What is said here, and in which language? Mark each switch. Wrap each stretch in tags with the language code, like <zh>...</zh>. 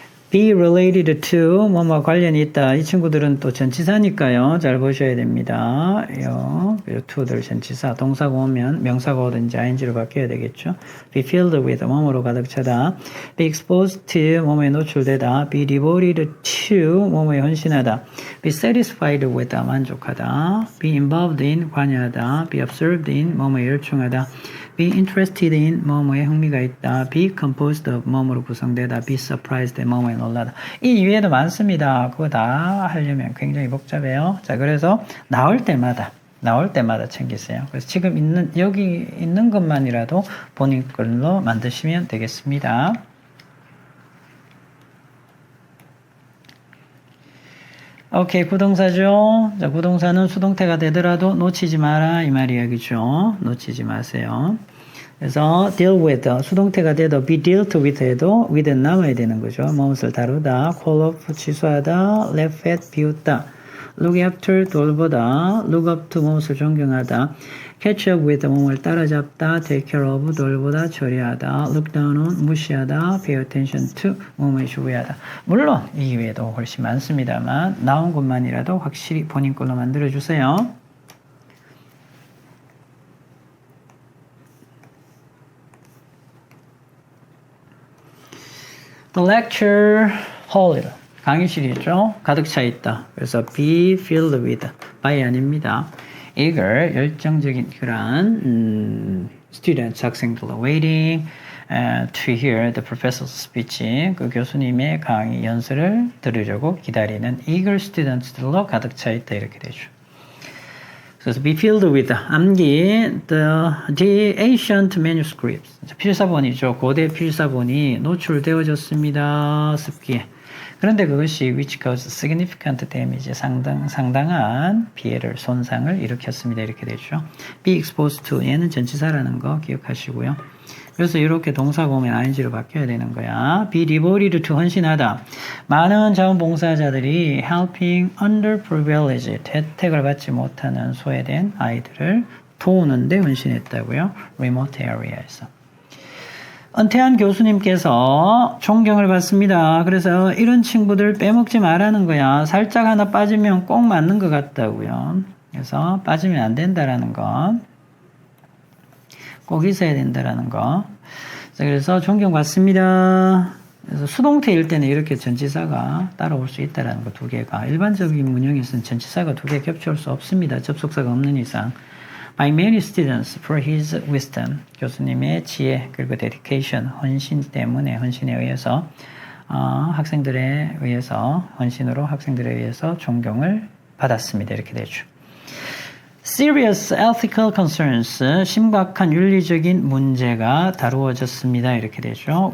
<en>be related to</en> <ko>뭐뭐 관련이 있다. 이 친구들은 또 전치사니까요. 잘 보셔야 됩니다. 그리고 to들 전치사. 동사가 오면 명사가 오든지 ing로 바뀌어야 되겠죠.</ko> <en>be filled with</en> <ko>뭐뭐로 가득 차다.</ko> <en>be exposed to</en> <ko>뭐뭐에 노출되다.</ko> <en>be devoted to</en> <ko>뭐뭐에 헌신하다.</ko> <en>be satisfied with</en> <ko>만족하다.</ko> <en>be involved in</en> <ko>관여하다.</ko> <en>be absorbed in</en> <ko>뭐뭐에 열중하다.</ko> <en>be interested in</en> <ko>뭐뭐에 흥미가 있다.</ko> <en>be composed of</en> <ko>뭐뭐로 구성되다. be surprised 뭐뭐에 놀라다. 이 이외에도 많습니다. 그거 다 하려면 굉장히 복잡해요. 자, 그래서 나올 때마다 챙기세요. 그래서 지금 여기 있는 것만이라도 본인 걸로 만드시면 되겠습니다. 오케이, 구동사죠. 자, 구동사는 수동태가 되더라도 놓치지 마라 이 말 이야기죠. 놓치지 마세요. 그래서 deal with, 수동태가 돼도</ko> <en>be dealt with</en> <ko>해도 with는 남아야 되는 거죠. 무엇을 다루다,</ko> <en>call off</en> <ko>취소하다,</ko> <en>laugh at</en> <ko>비웃다,</ko> <en>look after 돌보다, look up to</en> <ko>무엇을 존경하다,</ko> <en>catch up with</en> <ko>무엇을 따라잡다,</ko> <en>take care of</en> <ko>돌보다 처리하다,</ko> <en>look down on</en> <ko>무시하다,</ko> <en>pay attention to</en> <ko>무엇을 주의하다. 물론 이 외에도 훨씬 많습니다만 나온 것만이라도 확실히 본인 걸로 만들어 주세요.</ko> <en>The lecture hall,</en> <ko>강의실이죠. 가득 차 있다. 그래서</ko> <en>be filled with, by</en> <ko>아닙니다. 이걸 열정적인 그런 students, 학생들 waiting</ko> <en>to hear the professor's speech.</en> <ko>그 교수님의 강의 연설을 들으려고 기다리는 eager students들로 가득 차 있다 이렇게 되죠. 그래서</ko> <en>be filled with 암기 the ancient manuscripts</en> <ko>필사본이죠. 고대 필사본이 노출되어졌습니다. 습기에. 그런데 그것이</ko> <en>which caused significant damage</en> <ko>상당한 피해를 손상을 일으켰습니다. 이렇게 되죠.</ko> <en>be exposed to</en> <ko>얘는 전치사라는 거 기억하시고요. 그래서 이렇게 동사 보면 ing로 바뀌어야 되는 거야.</ko> <en>be devoted to</en> <ko>헌신하다. 많은 자원봉사자들이</ko> <en>helping underprivileged</en> <ko>혜택을 받지 못하는 소외된 아이들을 도우는데 헌신했다고요.</ko> <en>remote area에서.</en> <ko>은퇴한 교수님께서 존경을 받습니다. 그래서 이런 친구들 빼먹지 말라는 거야. 살짝 하나 빠지면 꼭 맞는 것 같다고요. 그래서 빠지면 안 된다라는 거. 꼭 있어야 된다라는 거. 그래서 존경받습니다. 그래서 수동태일 때는 이렇게 전치사가 따라올 수 있다라는 거 두 개가. 일반적인 문형에서는 전치사가 두 개 겹쳐올 수 없습니다. 접속사가 없는 이상.</ko> <en>By many students for his wisdom.</en> <ko>교수님의 지혜 그리고 dedication, 헌신 때문에 헌신에 의해서 학생들에 의해서 헌신으로 학생들에 의해서 존경을 받았습니다. 이렇게 되죠.</ko> <en>Serious ethical concerns,</en> <ko>심각한 윤리적인 문제가 다루어졌습니다. 이렇게 되죠.</ko>